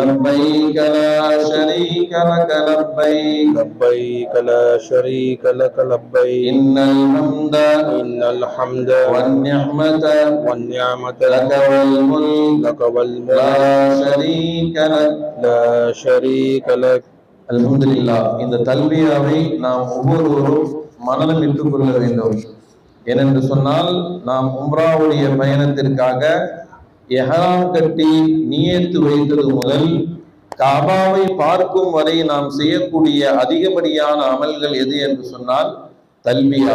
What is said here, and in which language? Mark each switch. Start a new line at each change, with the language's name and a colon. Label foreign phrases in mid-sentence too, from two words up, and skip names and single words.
Arabic: لبيك لا شريك لك لبيك لبيك لا شريك لك لبيك إن الحمد إن الحمد والنعمة والنعمة لك والملك لك والملك لا شريك لك لا شريك لك. அல்ஹம்துலில்லாஹ்.
Tamil: இந்த தல்பியாவை நாம் ஒவ்வொருவரும் மனதில் இட்டுக் கொள்ள வேண்டும். ஏனென்று சொன்னால் நாம் உம்ராவுடைய பயணத்திற்காக எஹ்ராம் கட்டி நியத்து வைத்தது முதல் காபாவை பார்க்கும் வரை நாம் செய்யக்கூடிய அதிகப்படியான அமல்கள் எது என்று சொன்னால் தல்பியா.